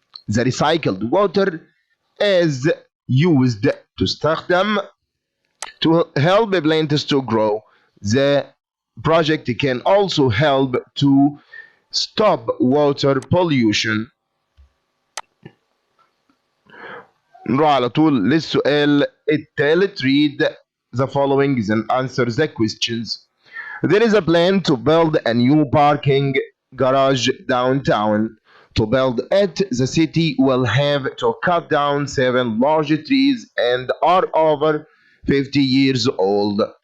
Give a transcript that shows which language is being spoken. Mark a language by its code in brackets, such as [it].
[en] The recycled water is used [ar] تستخدم [en] to help plants to grow. The project can also help to stop water pollution. [ar] نروح على طول للسؤال الثالث. [en] read the following and answer the questions. There is a plan to build a new parking garage downtown. To build it, the city will have to cut down 7 large trees and are over 50 years old.